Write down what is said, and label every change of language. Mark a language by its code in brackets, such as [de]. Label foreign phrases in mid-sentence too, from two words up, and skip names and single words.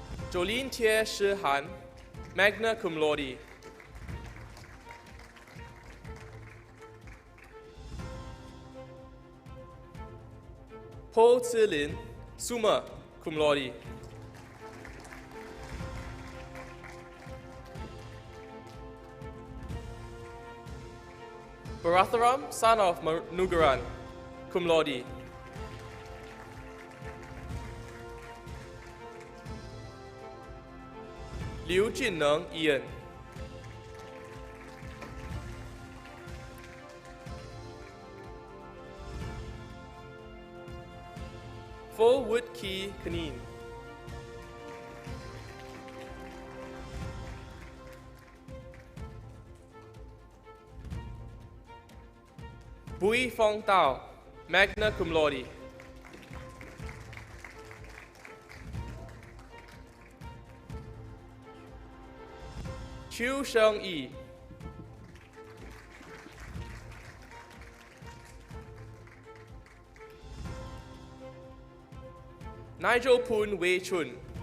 [en] Jolene Tie Shi Han, [la] magna cum laude. [en] Po Zilin, [la] summa cum laude. [en] Baratharam, son of Nugaran, [la] cum laude. [en] Liu Jinneng, Ian. Fo Wood Ki Kanin. Bui Fong Tao, [la] magna cum laude. [en] Chu Sheng Yi. Nigel Poon Wei Chun.